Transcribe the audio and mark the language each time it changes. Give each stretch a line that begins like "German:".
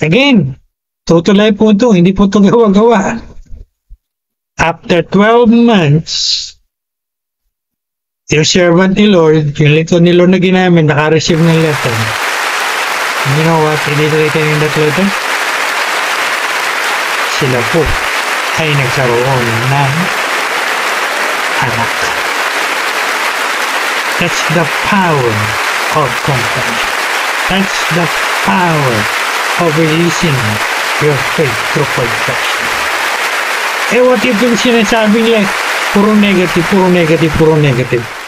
Filipino: Again, tutuloy po ito, hindi po ito gawa-gawa. After 12 months, yung servant ni Lord, yung lito ni Lord na ginamit, naka-receive ng letter.
English: You know what he did written in that letter?
Filipino: Sila po ay nagkaroon ng anak.
English: That's the power of compassion. That's the power of releasing your faith through confession.
Filipino: Eh,
English: what if
Filipino: yung sinasabi nila, puro negative, puro negative, puro negative.